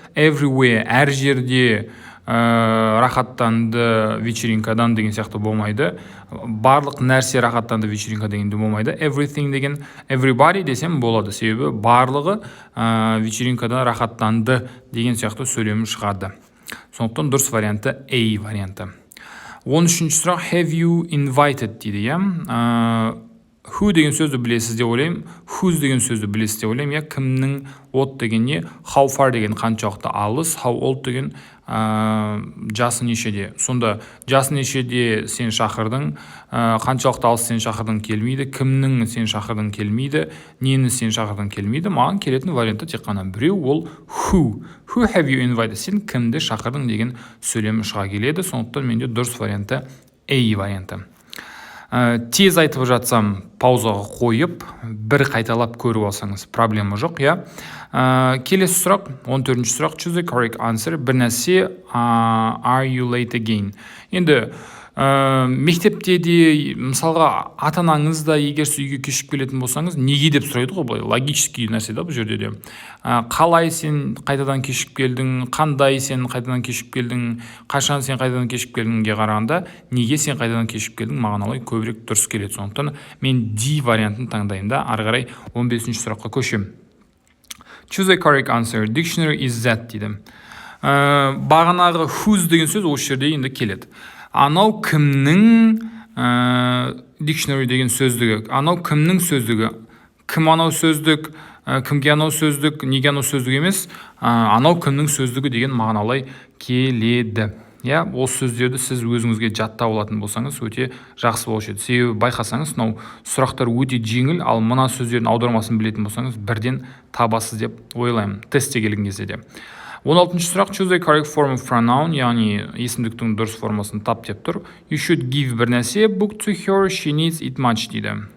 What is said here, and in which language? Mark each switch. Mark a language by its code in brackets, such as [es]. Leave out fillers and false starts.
[kk] Everywhere, әр жерде рахаттанды вечеринкадан деген сияқты болмайды. Барлық нәрсе рахаттанды вечеринка дегенде болмайды. Everything деген everybody десем болады. Себебі барлығы вечеринкадан рахаттанды деген сияқты сөйлем шығады. Сондықтан дұрыс варианты A варианты. 13-ші сұрақ. [en] Have you invited [kk] дейді. Who деген сөзді білесіз деп ойлаймын. Whose деген сөзді білесіз деп ойлаймын. Кімнің, what деген не, [en] how far [kk] деген қаншалықты алыс, [en] how old [kk] деген жасы нешеде. Сонда жасы нешеде сен шақырдың, қаншалықты алыс сен шақырдың келмейді, кімнің сен шақырдың келмейді, нені сен шақырдың келмейді. Маған келетін варианты тек қана біреу, ол who. [en] Who have you invited? [kk] Сен кімді шақырдың деген сөйлем шыға келеді. Сондықтан менде дұрыс варианты A варианты. Тез айтып жатсам, паузаға қойып, бір қайталап көріп алсаңыз проблема жоқ, Келесі сұрақ, 14-ші сұрақ. [en] Choose the correct answer. [kk] Бір нәрсе, [en] are you late again? [kk] Енді мектепте де, мысалға, ата-анаңыз да егер сіз үйге кешігіп келетін болсаңыз, неге деп сұрайды ғой, былай логический нәрсе да бұл жерде де. Қалай сен қайтадан кешігіп келдің, қандай сен қайтадан кешігіп келдің, қашан сен қайтадан кешігіп келдіңге қарағанда, неге сен қайтадан кешігіп келдің, мағыналай көбірек дұрыс келеді. Сондықтан мен D вариантын таңдаймын да, ары қарай 15-ші сұраққа көшемін. [en] Choose a correct answer. Dictionary is that [kk] дейді. Бағанағы whose деген сөз осы жерде енді келеді. Анау кімнің dictionary деген сөздігі. Анау кімнің сөздігі. Кім анау сөздік, кімге анау сөздік, неге анау сөздік емес. Анау кімнің сөздігі деген мағыналай келеді. Осы сөздерді сіз өзіңізге жаттап алатын болсаңыз өте жақсы болушы еді. Себебі байқасаңыз, мынау сұрақтар өте жеңіл, ал мына сөздердің аудармасын білетін болсаңыз, бірден табасыз деп ойлаймын. Тестте келген кезде де. 16-ші сұрақ. [en] Choose a correct form of pronoun, [kk] яғни есімдіктің дұрыс формасын тап деп тұр. [en] You should give [kk] бір нәрсе, [en] book to her, she needs it much [kk] дейді.